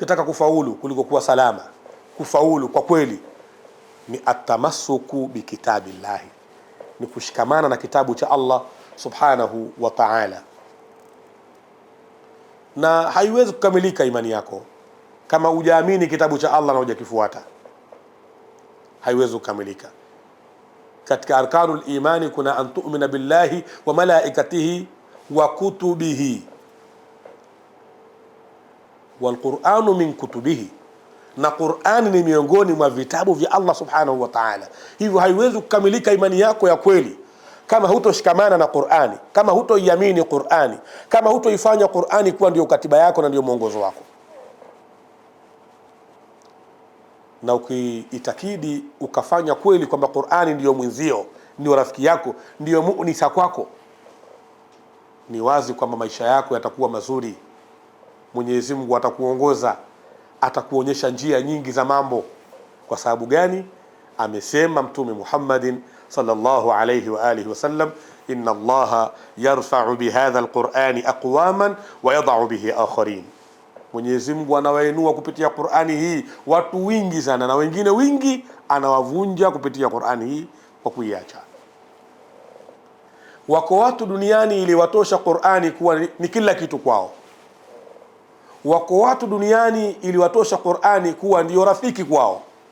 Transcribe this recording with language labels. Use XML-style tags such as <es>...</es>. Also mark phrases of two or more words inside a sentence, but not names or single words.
<sw>ukitaka kufaulu kuliko kuwa salama, kufaulu kwa kweli ni</sw> <ar>التمسك بكتاب الله,</ar> <sw>ni kushikamana na kitabu cha Allah</sw> <ar>سبحانه وتعالى.</ar> <sw>Na haiwezi kukamilika imani yako kama hujaamini kitabu cha Allah na hujakifuata, haiwezi kukamilika. Katika</sw> <ar>أركان الإيمان</ar> <sw>kuna</sw> <ar>أن تؤمن بالله وملائكته وكتبه والقرآن من كتبه,</ar> <sw>na Qur'ani ni miongoni mwa vitabu vya Allah</sw> <ar>سبحانه وتعالى.</ar> <sw>Hivyo haiwezi kukamilika imani yako ya kweli kama hutoshikamana na Qur'ani, kama hutoiamini Qur'ani, kama hutoifanya Qur'ani kuwa ndio katiba yako na ndio mwongozo wako. Na ukiitakidi ukafanya kweli kwamba Qur'ani ndio mwenzio, ndio rafiki yako, ndio muunisa kwako, ni wazi kwamba maisha yako yatakuwa mazuri. Mwenyezi Mungu atakuongoza, atakuonyesha njia nyingi za mambo. Kwa sababu gani? Amesema Mtume Muhammadin</sw> <ar>صلى الله عليه وعلى آله وسلم, إن الله يرفع بهذا القرآن أقواما ويضع به آخرين.</ar> <sw>Mwenyezi Mungu anawainua kupitia Qur'ani hii watu wingi sana, na wengine wingi anawavunja kupitia Qur'ani hii kwa kuiacha. Wako watu duniani ili watosha Qur'ani kuwa ni kila kitu kwao. Wako watu duniani ili watosha Qur'ani kuwa ndio rafiki kwao.</sw>